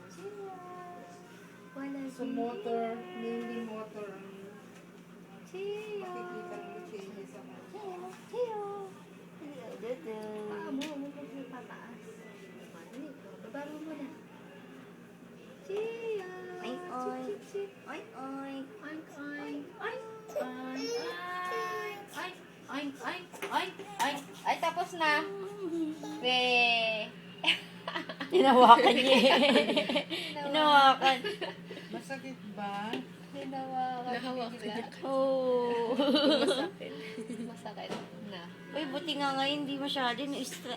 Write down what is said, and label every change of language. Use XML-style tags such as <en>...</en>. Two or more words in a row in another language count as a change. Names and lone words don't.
<tl>Wala So motor, mainly motor ang Chiyo! makikita mo changes sa kanya. Chiyo! Dudu! Mo pataas. Hindi ko. Baba mo muna. Chiyo! Oink, oink! Chip. Oink, oink! Oink, oink. Oink, oink. Oink, oink, oink, oink, oink. Ay, tapos na. Weh. Hinawakan niya Hinawakan. Masakit ba? Hinawakan. Nahawakan niya. Oh. Masakit. Masakit na. Uy, buti nga ngayon hindi masyado na-stress.</tl>